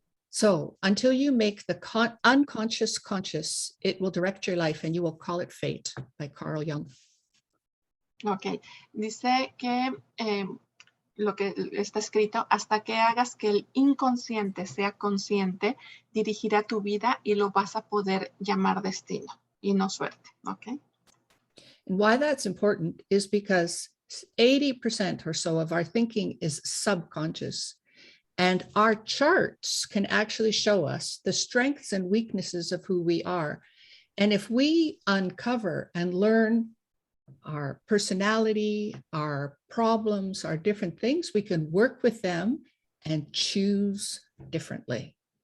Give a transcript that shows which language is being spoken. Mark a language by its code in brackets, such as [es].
[en] So until you make the unconscious conscious, it will direct your life and you will call it fate, by Carl Jung. [es] Ok, dice que lo que está escrito, hasta que hagas que el inconsciente sea consciente, dirigirá tu vida y lo vas a poder llamar destino y no suerte. [en] Ok. And why that's important is because 80% or so of our thinking is subconscious. And our charts can actually show us the strengths and weaknesses of who we are. And if we uncover and learn our personality, our problems, our different things, we can work with them and choose differently.